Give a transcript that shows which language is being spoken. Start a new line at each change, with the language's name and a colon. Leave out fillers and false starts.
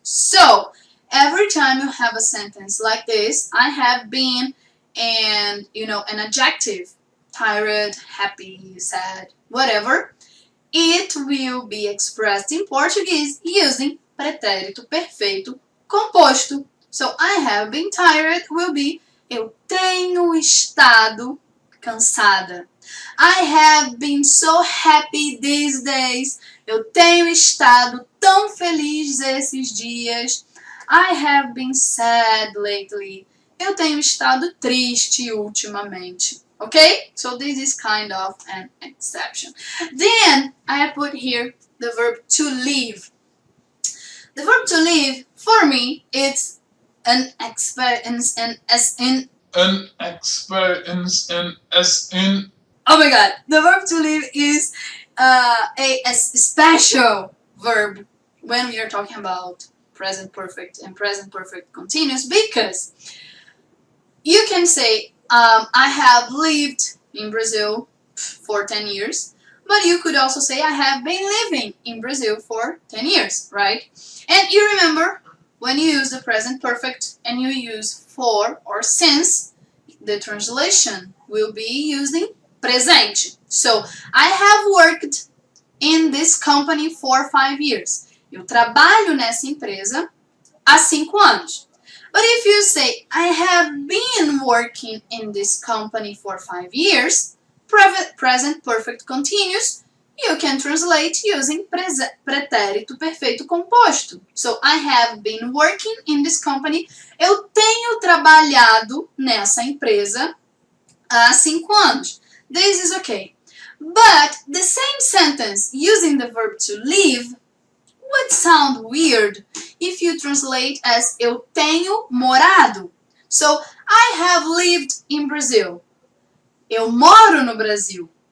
English: So every time you have a sentence like this, I have been, and an adjective, tired, happy, sad, whatever, it will be expressed in Portuguese using pretérito perfeito composto. So I have been tired will be
Portuguese: eu tenho estado cansada.
English: I have been so happy these days.
Portuguese: Eu tenho estado tão feliz esses dias.
English: I have been sad lately.
Portuguese: Eu tenho estado triste ultimamente.
English: Okay? So this is kind of an exception. Then I put here the verb to leave. The verb to leave, for me, it's an experience and as in. An experience and as in. Oh my god, the verb to leave is a special verb when we are talking about present perfect and present perfect continuous, because you can say I have lived in Brazil for 10 years, but you could also say I have been living in Brazil for 10 years, right? And you remember when you use the present perfect and you use for or since, the translation will be using presente. So I have worked in this company for 5 years.
Portuguese: Eu trabalho nessa empresa há 5 anos.
English: But if you say, I have been working in this company for 5 years, present perfect continuous, You can translate using pretérito perfeito composto. So, I have been working in this company.
Portuguese: Eu tenho trabalhado nessa empresa há 5 anos.
English: This is okay. But the same sentence using the verb to live would sound weird if you translate as
Portuguese: eu tenho morado.
English: So, I have lived in Brazil.
Portuguese: Eu moro no Brasil.